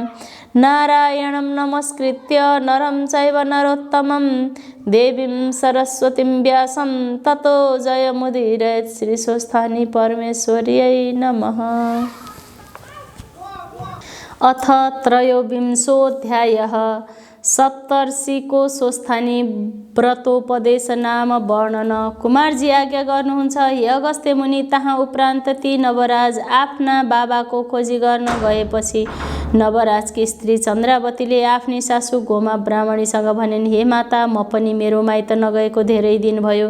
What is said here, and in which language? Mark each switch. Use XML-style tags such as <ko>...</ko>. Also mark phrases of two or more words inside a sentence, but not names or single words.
<sa>नारायणं नमस्कृत्य नरं चैव नरोत्तमं देवीं सरस्वतीं व्यासं ततो जयमुदीरयेत्। श्रीस्वस्थानी परमेश्वर्यै नमः। अथ त्रयोविंशोऽध्यायः।</sa> <ne>सप्तर्षिको स्वस्थानी व्रतोपदेश नाम वर्णन। कुमारजी आज्ञा गर्नुहुन्छ, हे अगस्त्य मुनि। तहाँ उपरान्त ती नवराज आफ्ना बाबाको खोजी गर्न गएपछि नवराजकी स्त्री चन्द्रावतीले आफ्नी सासू गोमा ब्राह्मणीसँग भनिन्, हे माता, म पनि मेरो माइत नगएको धेरै दिन भयो।</ne>